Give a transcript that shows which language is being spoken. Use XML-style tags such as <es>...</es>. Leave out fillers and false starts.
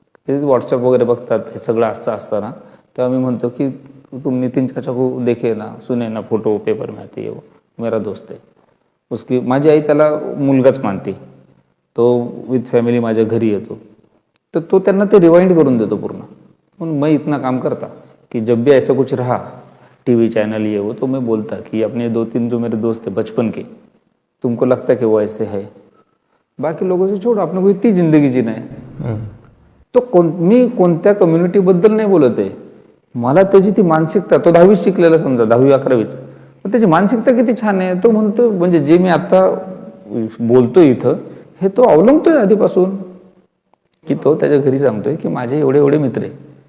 <mr>ते व्हॉट्सअप वगैरे बघतात, हे सगळं असताना तेव्हा मी म्हणतो की</mr> <hi>तुम नितीन चाचा को देखे ना, सुने ना, फोटो पेपर में आते हो, मेरा दोस्त है.</hi> <mr>उसकी माझी आई त्याला मुलगाच मानते. तो विथ फॅमिली माझ्या घरी येतो. तर तो त्यांना ते रिवाइंड करून देतो पूर्ण.</mr> <hi>पण मैं इतना काम करता कि जब भी ऐसा कुछ रहा टीवी चैनल ये वो, तो मैं बोलता कि अपने 2-3 जो मेरे दोस्त थे बचपन के, तुमको लगता है कि वो ऐसे है, बाकी लोगों से छोड़ो, आपने को इतनी जिंदगी जीना है.</hi> <mr>तो मी कोणत्या कम्युनिटीबद्दल नाही बोलत आहे. मला त्याची ती मानसिकता, तो 10वी शिकलेला समजा 10वी-11वीच, पण त्याची मानसिकता किती छान आहे. तो म्हणतो म्हणजे जे मी आता बोलतोय इथं हे तो अवलंबतोय आधीपासून, की तो त्याच्या घरी सांगतोय की माझे एवढे एवढे मित्र आहे.</mr>